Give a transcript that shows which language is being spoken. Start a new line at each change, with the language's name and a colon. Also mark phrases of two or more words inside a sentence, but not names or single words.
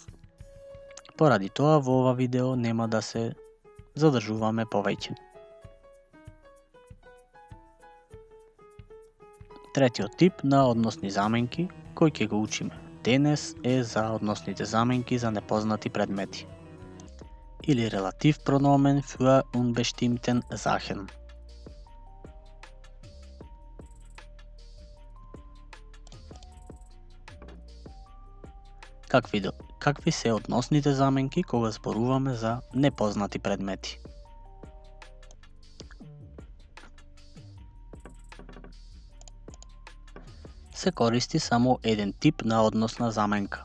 Macedonian: Поради тоа во ова видео нема да се задржуваме повеќе. Третиот тип на односни заменки кој ќе го учиме денес е за односните заменки за непознати предмети или
German: relativ Pronomen für unbestimmten Sachen.
Macedonian: Какви се односните заменки кога зборуваме за непознати предмети? Се користи само еден тип на односна заменка.